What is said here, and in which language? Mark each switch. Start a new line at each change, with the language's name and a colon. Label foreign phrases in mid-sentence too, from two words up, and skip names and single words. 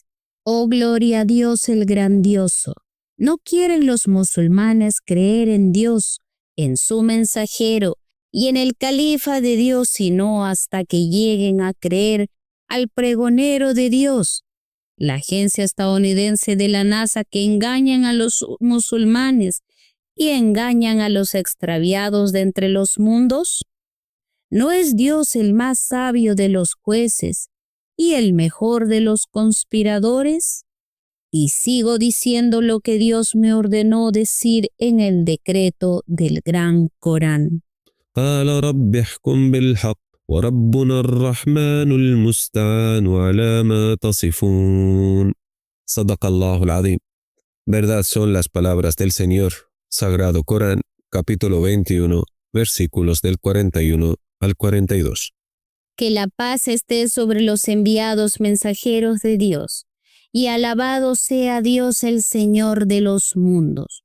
Spanish: Oh, gloria a Dios el grandioso. No quieren los musulmanes creer en Dios, en su mensajero y en el califa de Dios, sino hasta que lleguen a creer al pregonero de Dios, la agencia estadounidense de la NASA, que engañan a los musulmanes y engañan a los extraviados de entre los mundos. ¿No es Dios el más sabio de los jueces y el mejor de los conspiradores? Y sigo diciendo lo que Dios me ordenó decir en el decreto del Gran Corán.
Arabic: قال رب احكم بالحق وربنا الرحمن المستعان على ما تصفون. صدق الله العظيم.
Spanish: Verdad son las palabras del Señor. Sagrado Corán, capítulo 21, versículos del 41 al 42. Que la paz esté sobre los enviados mensajeros de Dios, y alabado sea Dios el Señor de los mundos.